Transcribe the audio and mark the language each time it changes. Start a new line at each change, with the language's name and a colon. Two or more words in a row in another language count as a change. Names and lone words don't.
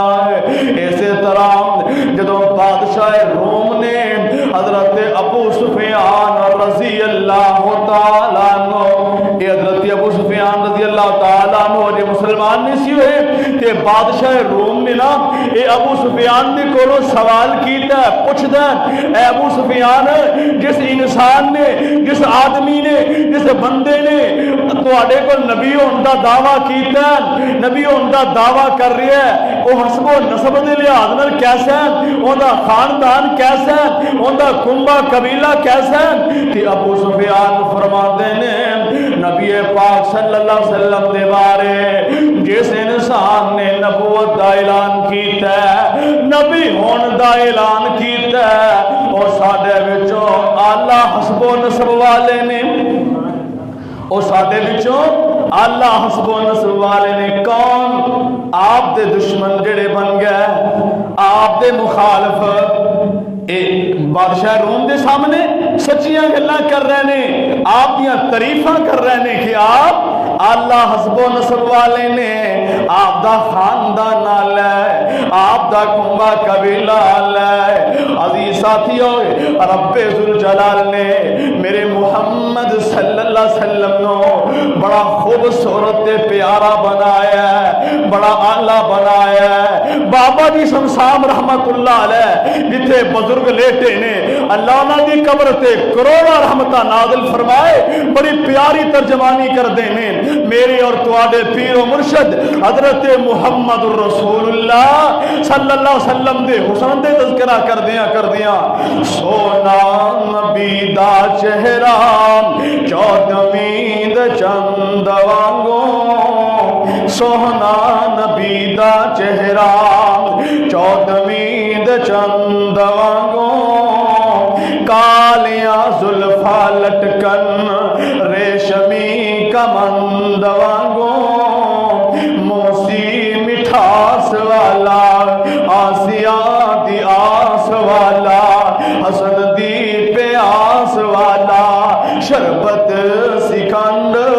Punjabi: اسی طرح جدوں بادشاہ روم نے حضرت ابو سفیان
Arabic: رضی اللہ تعالیٰ عنہ
Punjabi: حضرت ابو سفیان
Arabic: رضی اللہ تعالیٰ عنہ
Punjabi: جو مسلمان نہیں سی ہوئے کہ بادشاہ روم نے نا اے ابو سفیان نے کولو سوال کیتا ہے پوچھ دیں اے ابو سفیان جس انسان نے جس آدمی نے جس بندے نے تواڈے کو نبی ہون دا دعویٰ کیتا ہے نبی ہون دا دعویٰ کر رہا ہے وہ حسب و نسب دے لحاظ نال کیسا ہے اون دا خاندان کیسا ہے اون دا کنبہ قبیلہ کیسا ہے کہ ابو سفیان فرماندے نے نبی پاک
Arabic: صلی اللہ علیہ وسلم
Punjabi: دے بارے جس انسان نے نبوت دا اعلان کیتا ہے نبی ہون دا اعلان کیتا ہے اور ساڈے وچوں اعلیٰ حسب و نسب والے نے اور ساڈے وچوں اعلیٰ حسب و نسب والے نے کون آپ دے دشمن جڑے بن گئے آپ دے مخالف بادشاہ روم دے سامنے سچیاں گلاں کر رہے ہیں آپ دیاں تعریفاں کر رہے ہیں کہ آپ اللہ حسب و نسب والے نے آپ دا خاندان نال ہے آپ دا کنبہ قبیلہ ہے۔ عزیز ساتھیو رب ذوالجلال نے میرے محمد
Arabic: صلی اللہ علیہ وسلم
Punjabi: نو بڑا خوبصورت پیارا بنایا ہے بڑا اعلیٰ بنایا ہے۔ بابا جی شمسام
Arabic: رحمت اللہ علیہ
Punjabi: جتھے بزرگ لیٹے نے اللہ انہاں دی قبر تے کروڑا رحمتہ نازل فرمائے بڑی پیاری ترجمانی کر دینے میرے اور تواڈے پیر و مرشد حضرت محمد الرسول اللہ
Arabic: صلی اللہ علیہ وسلم
Punjabi: دے حسن دے تذکرہ کر دیا سونا نبی دا چہرہ چودھویں دا چند وانگوں سونا نبی دا چہرہ چودھویں دا چند وانگوں کالیاں زلفا لٹکن ریشمی کمند وانگوں موسی مٹھاس والا آسیا دی آس والا حسن دی پیاس والا شربت سکند